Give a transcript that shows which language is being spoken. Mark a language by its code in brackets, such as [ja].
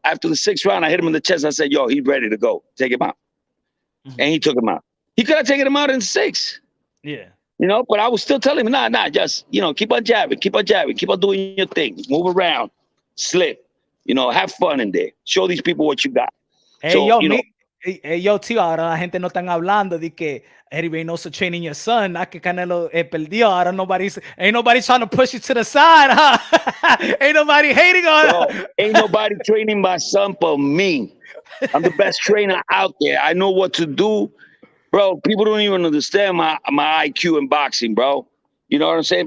[en] After the 6th round, I hit him in the chest. I said, yo, he's ready to go. Take him out. And he took him out. He could have taken him out in 6. Yeah. You know, but I was still telling him, nah, just, you know, keep on jabbing, keep on doing your thing, move around, slip, you know, have fun in there. Show these people what you got. Hey, so, yo, you know, [es] tío, ahora la gente no están hablando de que Eddie Reynoso [en] training your son, not [es] que Canelo perdió. Ahora [en] ain't nobody trying to push you to the side, huh? Ain't nobody hating on bro, ain't nobody training my son but me. I'm the best trainer out there. I know what to do. Bro, people don't even understand my IQ in boxing, bro. You know what I'm saying?